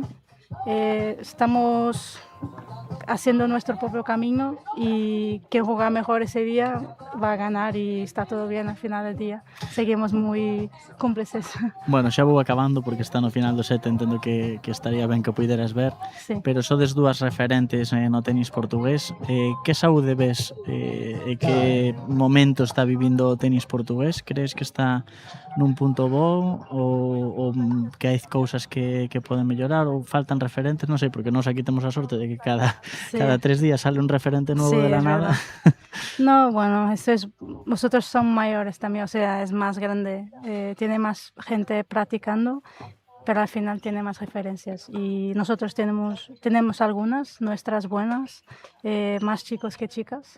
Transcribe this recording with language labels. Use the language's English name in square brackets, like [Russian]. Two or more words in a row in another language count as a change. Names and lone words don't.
[Spanish] Estamos haciendo nuestro propio camino y quien juega mejor ese día va a ganar y está todo bien al final del día. Seguimos muy cómplices. Bueno, [Galician] xa vou acabando porque está no final do set, entendo que estaría ben que o puideras ver, [Spanish] Sí. [Galician] pero sodes dúas referentes no tenis portugués. Que saúde ves e que momento está vivindo o tenis portugués? Crees que está nun punto bo ou que hai cousas que poden mellorar ou faltan referentes? Non sei, porque nós aquí temos a sorte de que [Spanish] Sí. Cada 3 días sale un referente nuevo Sí, de la es nada. verdad. No, bueno, eso es, vosotros son mayores también, o sea, es más grande, tiene más gente practicando, pero al final tiene más referencias. Y nosotros tenemos algunas, nuestras buenas, más chicos que chicas.